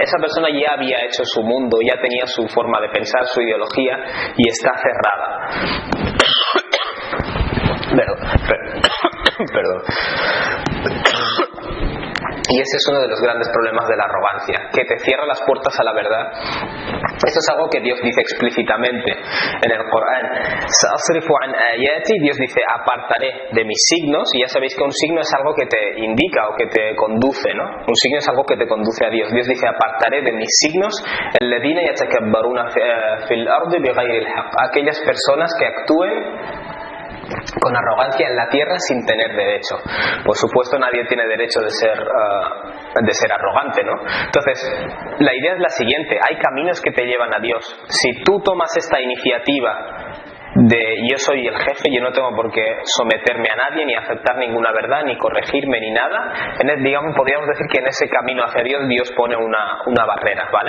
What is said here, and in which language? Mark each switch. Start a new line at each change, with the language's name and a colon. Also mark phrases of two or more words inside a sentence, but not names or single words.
Spanish: Esa persona ya había hecho su mundo, ya tenía su forma de pensar, su ideología, y está cerrada. Perdón. Y ese es uno de los grandes problemas de la arrogancia, que te cierra las puertas a la verdad. Esto es algo que Dios dice explícitamente en el Corán.
Arabic: سأصرف عن آياتي,
Spanish: Dios dice, apartaré de mis signos, y ya sabéis que un signo es algo que te indica o que te conduce, ¿no? Un signo es algo que te conduce a Dios. Dios dice, apartaré de mis signos
Arabic: الذين يتكبرون في الأرض بغير الحق,
Spanish: aquellas personas que actúen con arrogancia en la tierra sin tener derecho. Por supuesto, nadie tiene derecho de ser arrogante, ¿no? Entonces, la idea es la siguiente: hay caminos que te llevan a Dios. Si tú tomas esta iniciativa de yo soy el jefe, yo no tengo por qué someterme a nadie, ni aceptar ninguna verdad, ni corregirme, ni nada, digamos, podríamos decir que en ese camino hacia Dios, Dios pone una barrera, ¿vale?